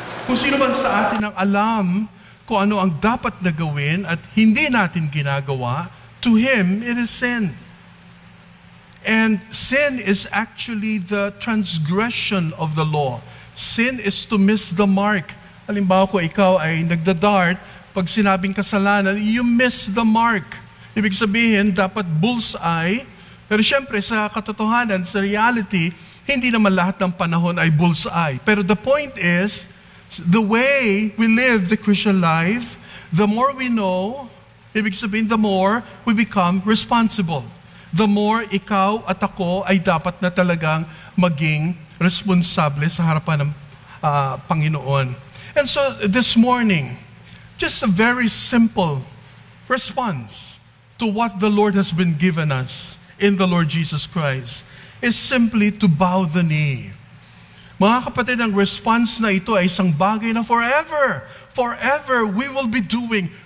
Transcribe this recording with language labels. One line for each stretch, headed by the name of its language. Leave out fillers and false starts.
Filipino: Kung sino man sa atin ang alam kung ano ang dapat na gawin at hindi natin ginagawa,
English: to him it is sin. And sin is actually the transgression of the law. Sin is to miss the mark.
Filipino: Halimbawa ko ikaw ay nagdadart, pag sinabing kasalanan,
English: you miss the mark.
Filipino: Ibig sabihin, dapat bullseye. Pero syempre, sa katotohanan, sa reality, hindi naman lahat ng panahon ay bullseye.
English: Pero the point is, the way we live the Christian life, the more we know,
Filipino: ibig sabihin,
English: the more we become responsible. The more
Filipino: ikaw at ako ay dapat na talagang maging responsable sa harapan ng Panginoon.
English: And so, this morning, just a very simple response to what the Lord has been given us in the Lord Jesus Christ is simply to bow the knee.
Filipino: Mga kapatid, ang response na ito ay isang bagay na
English: forever we will be doing.